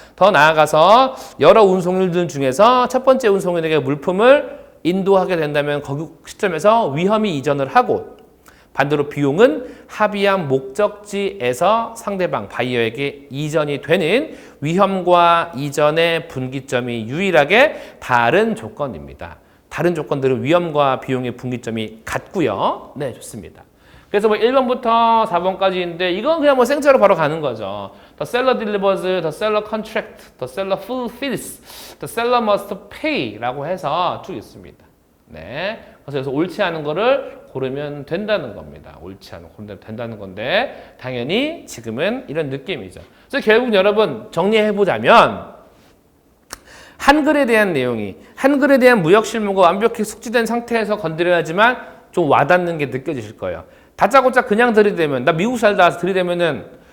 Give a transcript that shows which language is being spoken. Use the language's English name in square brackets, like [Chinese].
[Korean] 더 나아가서 여러 운송일들 중에서 첫 번째 운송인에게 물품을 인도하게 된다면 거기 시점에서 위험이 이전을 하고 반대로 비용은 합의한 목적지에서 상대방 바이어에게 이전이 되는 위험과 이전의 분기점이 유일하게 다른 조건입니다. 다른 조건들은 위험과 비용의 분기점이 같고요. 네, 좋습니다. 그래서 1번부터 4번까지인데 이건 그냥 생짜로 바로 가는 거죠. [English] The seller delivers, the seller contract, the seller fulfills, the seller must pay [Korean] 라고 해서 쭉 있습니다. 네. 그래서 옳지 않은 거를 고르면 된다는 겁니다. 옳지 않은 거 고르면 된다는 건데 당연히 지금은 이런 느낌이죠. 그래서 결국 여러분 정리해보자면 한글에 대한 내용이 한글에 대한 무역 실무가 완벽히 숙지된 상태에서 건드려야지만 좀 와닿는 게 느껴지실 거예요. 다짜고짜 그냥 들이대면 나 미국 살다 와서 들이대면은